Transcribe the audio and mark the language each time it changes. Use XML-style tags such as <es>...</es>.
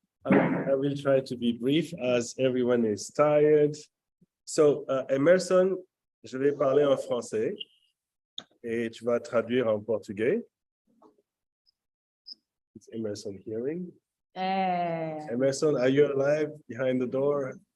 <en>I will try to be brief as everyone is tired.</en> <fr>So, Emerson, je vais parler en français et tu vas traduire en portugais.</fr> <en>Is Emerson hearing? Emerson, are you alive behind the door?</en>